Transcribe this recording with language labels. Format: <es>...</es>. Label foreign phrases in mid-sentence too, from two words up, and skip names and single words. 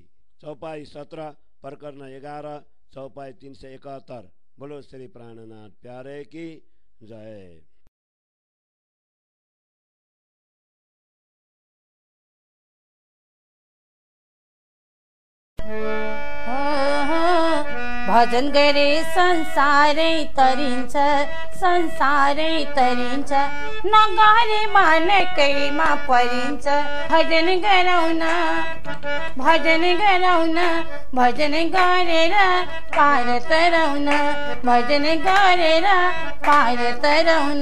<hi>चौपाई 17 प्रकरण 11 चौपाई 371। बोलो श्री प्राणनाथ प्यारे की जय।</hi> <ne>भजन गरे संसारै तरिन्छ, संसारै तरिन्छ, नगरे मानकैमा परिन्छ। भजन गराउन, भजन गराउन, भजन गरेर पार तराउन, भजन गरेर पार तराउन।</ne>